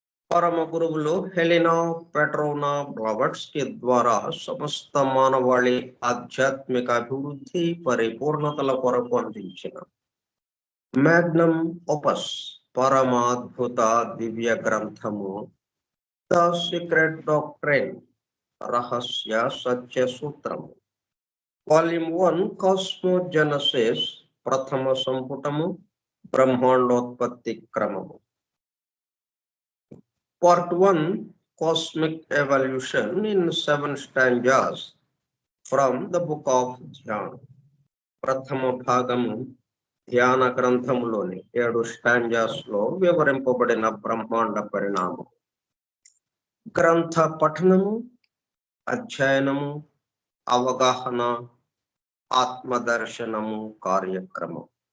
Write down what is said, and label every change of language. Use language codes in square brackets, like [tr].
[te] పరమ గురువులు హెలినా పెట్రోనా బ్లవట్స్కి ద్వారా సమస్త మానవాళి ఆధ్యాత్మిక అభివృద్ధి పరిపూర్ణతల కొరకు అందించిన మ్యాగ్నమ్ ఓపస్ పరమాద్భుత దివ్య గ్రంథము ద సీక్రెట్ డాక్ట్రైన్, రహస్య సత్య సూత్రము, వాల్యూమ్ 1 కాస్మోజెనసిస్, ప్రథమ సంపుటము, బ్రహ్మాండోత్పత్తి క్రమము. [en] Part 1 Cosmic Evolution in 7 stanzas from the book of Dhyan. [te] ప్రథమ భాగము ధ్యాన గ్రంథములోని 7 స్టాంజాస్ లో వివరింపబడిన బ్రహ్మాండ పరిణామం. గ్రంథ పఠనము, అధ్యయనము, అవగాహన, ఆత్మదర్శనము కార్యక్రమం.